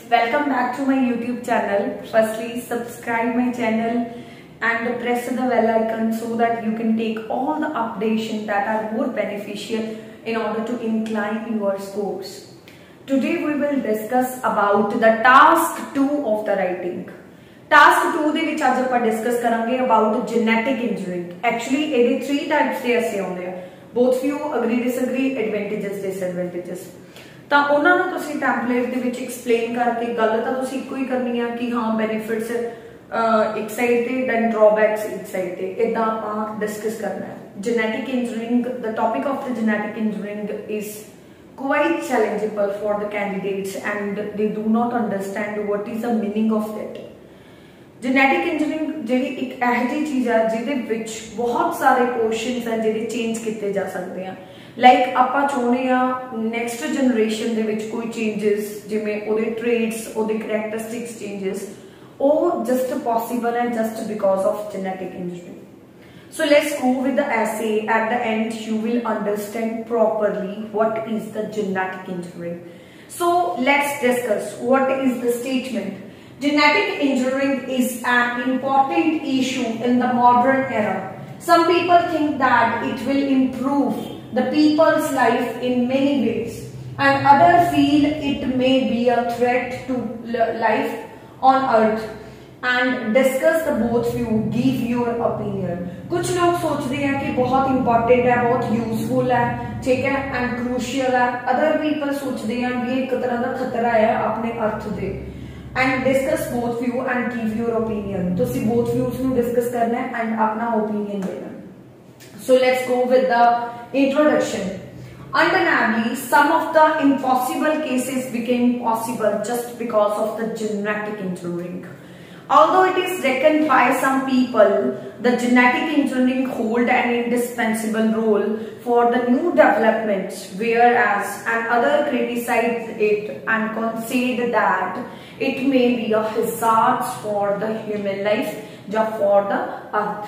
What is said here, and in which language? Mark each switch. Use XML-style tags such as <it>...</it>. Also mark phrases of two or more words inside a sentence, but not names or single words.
<en>Welcome back to my YouTube channel. Firstly, subscribe my channel and press the bell icon so that you can take all the updates that are more beneficial in order to incline your scores. Today we will discuss about the task 2 of the writing.</en> <pa>Task 2 ਦੇ ਵਿੱਚ ਅੱਜ ਆਪਾਂ discuss ਕਰਾਂਗੇ</pa> <en>about genetic engineering.</en> <pa>Actually ਇਹਦੇ 3 types ਦੇ essay ਆਉਂਦੇ ਆ.</pa> <en>Both view, agree, disagree, advantages, disadvantages.</en> <pa>ਤਾਂ ਉਹਨਾਂ ਨੂੰ ਤੁਸੀਂ ਟੈਂਪਲੇਟ ਦੇ ਵਿੱਚ ਐਕਸਪਲੇਨ ਕਰਕੇ ਗੱਲ ਤਾਂ ਤੁਸੀਂ ਇੱਕੋ ਹੀ ਕਰਨੀ ਆ ਕਿ ਹਾਂ ਬੈਨੀਫਿਟਸ ਇੱਕ ਸਾਈਡ ਤੇ</pa> <en>then drawbacks</en> <pa>ਇੱਕ ਸਾਈਡ ਤੇ ਇਦਾਂ ਆਪਾਂ ਡਿਸਕਸ ਕਰਨਾ ਹੈ</pa> <en>genetic engineering the topic of the genetic engineering is quite challengeable for the candidates and they do not understand what is the meaning of that. genetic engineering</en> <pa>ਜਿਹੜੀ ਇੱਕ ਇਹੋ ਜਿਹੀ ਚੀਜ਼ ਹੈ ਜਿਹਦੇ ਵਿੱਚ ਬਹੁਤ ਸਾਰੇ ਕੁਐਸਚਨਸ ਹੈ ਜਿਹੜੇ ਚੇਂਜ ਕੀਤੇ ਜਾ ਸਕਦੇ ਆ ਲਾਈਕ ਆਪਾਂ ਚਾਹੁੰਦੇ ਆ</pa> <en>next generation</en> <pa>ਦੇ ਵਿੱਚ ਕੋਈ ਚੇਂਜਸ ਜਿਵੇਂ ਉਹਦੇ ਟ੍ਰੇਟਸ ਉਹਦੇ</pa> <en>characteristics changes</en> <pa>ਉਹ</pa> <en>just possible</en> <pa>ਹੈ</pa> <en>just because of genetic engineering. So let's go with the essay. At the end you will understand properly what is the genetic engineering. So let's discuss what is the statement. Genetic engineering is an important issue in the modern era. Some people think that it will improve the people's life in many ways and others feel it may be a threat to life on earth and discuss the both view, give your opinion.</en> <hi>कुछ लोग सोचते हैं कि बहुत important है, बहुत useful है, ठीक है,</hi> <en>and crucial है. Other people</en> <hi>सोचते हैं कि एक तरह का खतरा है अपने अर्थ दे.</hi> <en>And discuss both view and give your opinion.</en> <hi>तो सी</hi> <en>both views</en> <hi>ਨੂੰ discuss करना है and अपना opinion देना.</hi> <en>So let's go with the introduction. Undeniably, some of the impossible cases became possible just because of the genetic engineering. Although it is reckoned by some people, the genetic engineering hold an indispensable role for the new developments, whereas other criticize it and concede that it may be a hazard for the human life, just for the earth.</en>